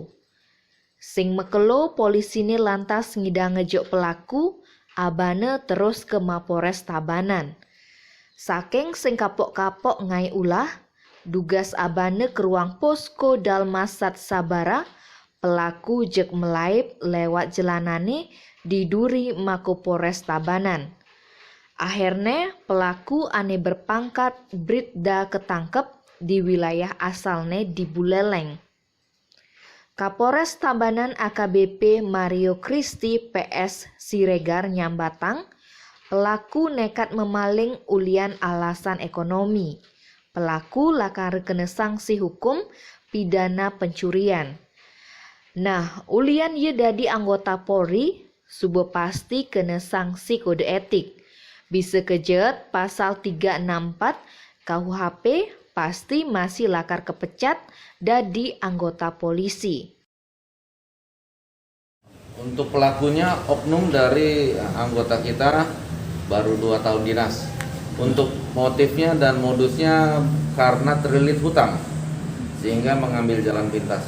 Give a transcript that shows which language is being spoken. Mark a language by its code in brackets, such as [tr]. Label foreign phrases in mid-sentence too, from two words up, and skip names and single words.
[ban] Sing mekelo polisine lantas ngidang ngejok pelaku abane terus ke Mapores Tabanan. Saking sing kapok-kapok ngai ulah, dugas abane ke ruang posko Dalmasat Sabara, pelaku jek melaib lewat jelanane di duri Mako Polres Tabanan. Akhirnya pelaku ane berpangkat Bribda ketangkep di wilayah asalnya di Buleleng. Kapolres Tabanan AKBP Mario Kristi PS Siregar nyambatang, pelaku nekat memaling ulian alasan ekonomi. [id] Pelaku lakar kena sanksi hukum pidana pencurian. [ban] Nah, ulian ye dadi anggota Polri, subuh [id] pasti kena sanksi kode etik. [ban] Bisa kejet pasal 364 KUHP pasti masih lakar kepecat dadi anggota polisi. [id] Untuk pelakunya oknum dari anggota kita baru 2 tahun dinas. Untuk motifnya dan modusnya karena terlilit hutang sehingga mengambil jalan pintas.